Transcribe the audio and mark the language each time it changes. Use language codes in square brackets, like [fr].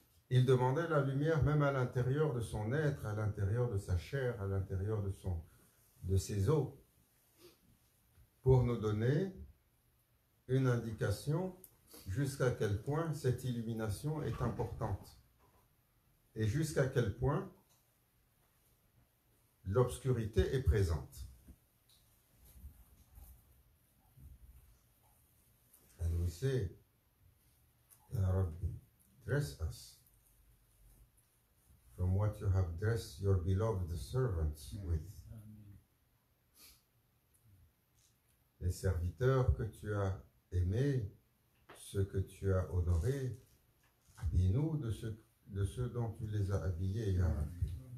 [fr] Il demandait la lumière même à l'intérieur de son être, à l'intérieur de sa chair, à l'intérieur de ses os, pour nous donner une indication jusqu'à quel point cette illumination est importante et jusqu'à quel point l'obscurité est présente. [en] And we say, [ar] Ya Rabbi, [en] dress us from what you have dressed your beloved servants with. [fr] Les serviteurs que tu as aimés, ceux que tu as honorés, habille-nous de ceux dont tu les as habillés, [ar] Ya Rabbi.